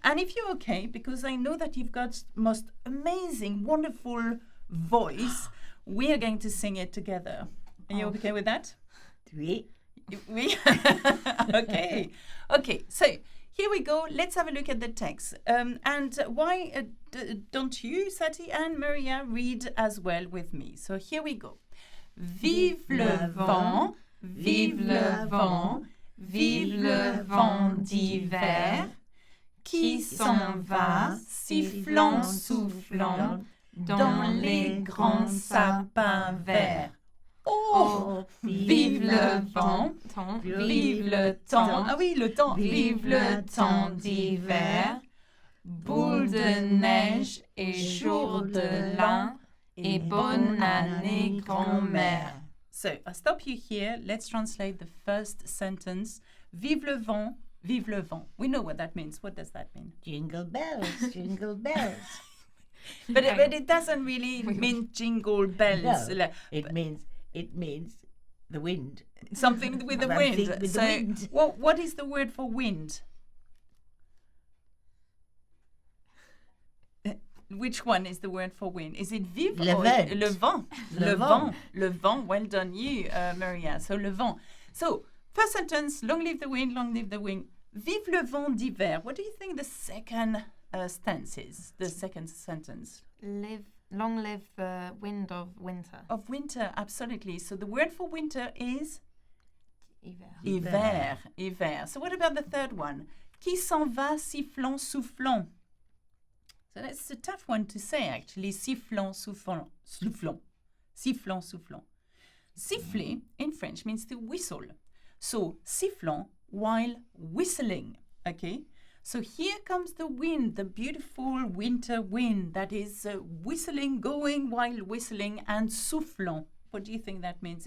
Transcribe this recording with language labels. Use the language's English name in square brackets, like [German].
[English] And if you're okay, because I know that you've got most amazing, wonderful voice, we are going to sing it together. Are you okay with that? [French] Oui. [English] Oui. Okay. Okay. So here we go. Let's have a look at the text. And why don't you, Sati and Maria, read as well with me? So here we go. [French] Vive le vent, vive le vent, vive le vent d'hiver qui s'en va, sifflant, soufflant dans les grands sapins verts. Oh, vive le vent, vive le temps. Ah oui, le temps. Vive le temps d'hiver, boule de neige et jour de l'an et bonne année, grand-mère. [English] So, I stop you here. Let's translate the first sentence. [French] Vive le vent, vive le vent. [English] We know what that means. What does that mean? Jingle bells, jingle bells. But it doesn't really mean jingle bells. No, it means the wind. Something with the Something wind. with So, the wind. what is the word for wind? Which one is the word for wind? Is it vive [French] Le [English] or [French] vent. le vent? Le Le vent. vent. Le vent. [English] Well done, you, Maria. So, [French] le vent. [English] So, first sentence, long live the wind, long live the wind. [French] Vive le vent d'hiver. [English] What do you think the second stance is? The second sentence? Long live the wind of winter. Of winter, absolutely. So, the word for winter is? [French] Hiver. Hiver. [English] So what about the third one? [French] Qui s'en va, sifflant, soufflant. [English] So that's a tough one to say, actually. [French] Sifflant, soufflant. Sifflant, soufflant. [English] Siffler in French means to whistle. So sifflant while whistling. Okay? So here comes the wind, the beautiful winter wind that is whistling, going while whistling, and soufflant. What do you think that means?